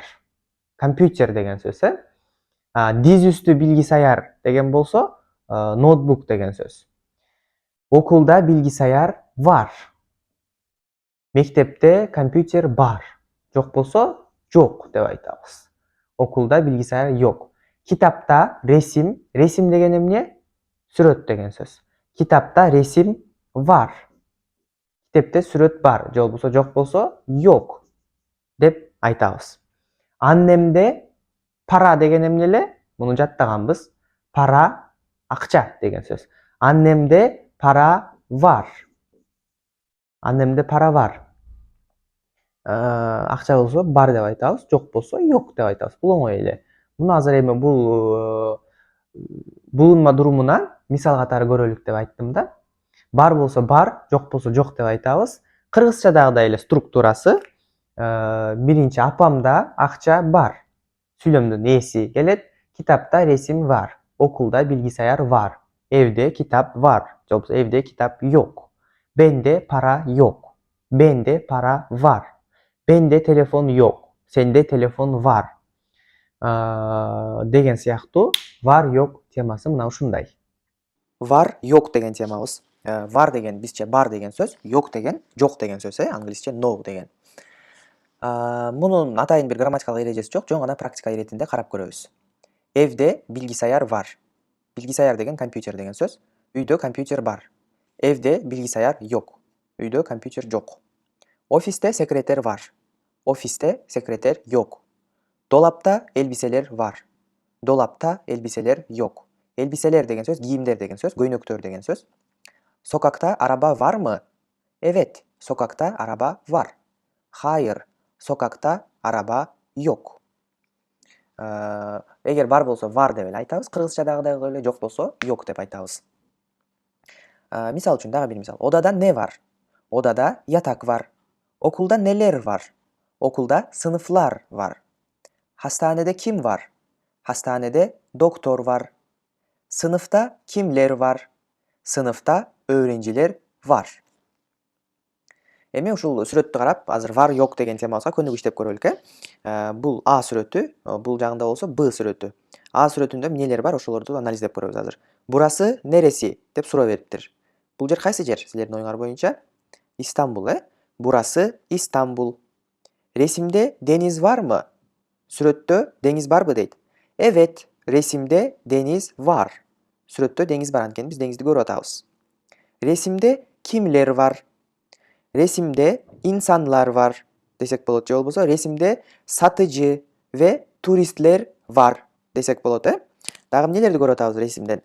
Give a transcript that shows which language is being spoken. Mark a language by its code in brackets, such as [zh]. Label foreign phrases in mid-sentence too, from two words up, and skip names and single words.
[ky] Компьютер деген сөз, э? [tr] Dizüstü bilgisayar [ky] деген болсо, ноутбук деген сөз. [tr] Okulda bilgisayar var. [ky] Мектепте компьютер бар. Жок болсо жок деп айтабыз. [tr] Okulda bilgisayar yok. Kitapta resim. [ky] Resim деген эмне? Сүрөт деген сөз. [tr] Kitapta resim var. [ky] Китепте сүрөт бар. Же болбосо жок болсо yok деп айтабыз. [tr] Annemde para [ky] деген эмне эле? Муну жаттаганбыз. Para акча деген сөз. [tr] Annemde para var. Annemde para var. [ky] Акча болсо бар деп айтабыз, жок болсо yok деп айтабыз. Бул оңой эле. Муну азыр эми бул булунма durumунан мисал катары көрөлүк деп айттым да. Бар болсо бар, жок болсо жок деп айтабыз. Кыргызчадагыдай эле структурасы. Биринчи апамда акча бар. Сүйлөмдүн ээси келет. [tr] Kitapta resim var. Okulda bilgisayar var. Evde kitap var. [ky] Же болбосо [tr] evde kitap yok. Bende para yok. Bende para var. Bende telefon yok. Sende telefon var. [ky] Деген сыяктуу [tr] var yok [ky] темасы мына ушундай. [tr] Var, yok [ky] деген темабыз. Var деген бизче бар деген сөз, yok деген жок деген сөз, англисче no деген. Мунун атайын бир грамматикалык эрежеси жок, жөн гана практика иретинде карап көрөбүз. [tr] Evde bilgisayar var. [ky] Bilgisayar деген компьютер деген сөз. Үйдө компьютер бар. [tr] Evde bilgisayar yok. [ky] Үйдө компьютер жок. [tr] Ofiste sekreter var. Ofiste sekreter yok. Dolapta elbiseler var. Dolapta elbiseler yok. [ky] Elbiseler деген сөз, giyimler деген сөз, көйнөктөр деген сөз. [tr] Sokakta araba var mı? Evet, sokakta araba var. Hayır, sokakta araba yok. [ky] Эгер бар болсо var деп эле айтабыз, кыргызчадагыдай эле, жок болсо yok деп айтабыз. Мисал үчүн дагы бир мисал. [tr] Odada ne var? Odada yatak var. Okulda neler var? Okulda sınıflar var. Hastanede kim var? Hastanede doktor var. Sınıfta kimler var? Sınıfta öğrenciler var. [ky] Эми ушул сүрөттү карап, азыр [tr] var yok [ky] деген темабызга көнүгүү иштеп көрөлүк, Бул А сүрөтү, бул жагында болсо Б сүрөтү. А сүрөтүндө эмнелер бар, ошолорду анализдеп көрөбүз азыр. [tr] Burası neresi [ky] деп суроо бериптир. Бул жер кайсы жер силердин оюңар боюнча? [tr] İstanbul, Burası İstanbul. Resimde deniz var mı? [ky] Сүрөттө деңиз барбы дейт. [tr] Evet, resimde deniz var. [ky] Сүрөттө деңиз бар, анткени биз деңизди көрүп атабыз. [tr] Resimde kimler var? Resimde insanlar var desek болот. [ky] Же болбосо [tr] resimde satıcı ve turistler var desek [ky] болот, Дагы эмнелерди көрүп атабыз resimden?